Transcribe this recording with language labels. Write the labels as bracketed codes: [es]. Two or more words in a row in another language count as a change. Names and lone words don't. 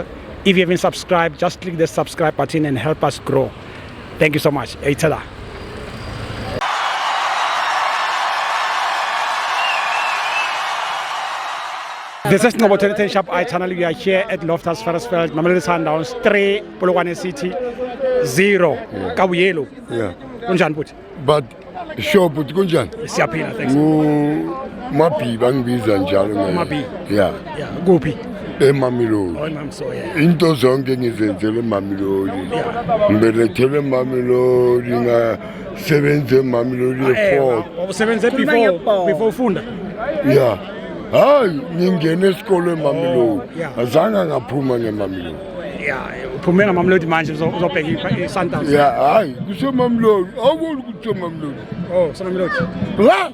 [en] If you haven't subscribed, just click the subscribe button and help us grow. Thank you so much. Eitada. This is Ngobo 20 Shop iChannel. We are here at Loftus Versfeld, Mamelodi Sundowns 3, Polokwane City 0. [zu] Kabuyelo. [en] Yeah. [zu] Kunjani buthi? [en] But sure, but kunjani? [zu] Siyaphila, thanks. Mapi bangibiza njalo ngayo. Mapi. [en] Yeah. [zu] Yeah, kuphi? Mamelodi. [en] Oh, I'm sorry. [zu] Into zonke ngizenzele Mamelodi. [en] Yeah. [zu] Ngibelethele Mamelodi ngasebenze Mamelodi e-Fort. Usebenze before ufunda? [en] Yeah. [zu] Hayi ngingena esikole eMamelodi. [en] yeah. [zu] Azange ngaphuma ngeMamelodi. Yeah, uphume ngaMamelodi manje uzobheka iSundowns. Yeah, hayi kuseMamelodi. Awuboni kuseMamelodi. [en] Oh, Mamelodi. [zu] La?